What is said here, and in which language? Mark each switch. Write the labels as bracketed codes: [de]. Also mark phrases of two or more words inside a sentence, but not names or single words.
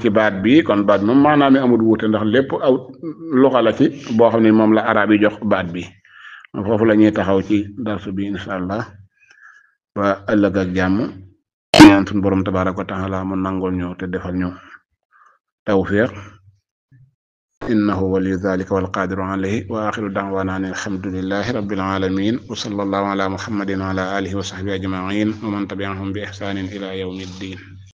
[wo] ci baat bi kon baat moom maanaam mi amul wuute ndax lépp aw luxa la ci boo xam ne moom la arab yi jox baat bi foofu la ñuy taxaw ci darsu bi [ar] إن شاء الله [wo] ba ëllëg ak jàmm ñaan suñu borom [ar] تبارك وتعالى [wo] mu nangol ñu te defal ñu tawfiq [ar] إنه ولي ذلك والقادر عليه وآخر دعوانا الحمد لله رب العالمين وصلى الله على محمد وعلى آله وصحبه أجمعين ومن تبعهم بإحسان إلى يوم الدين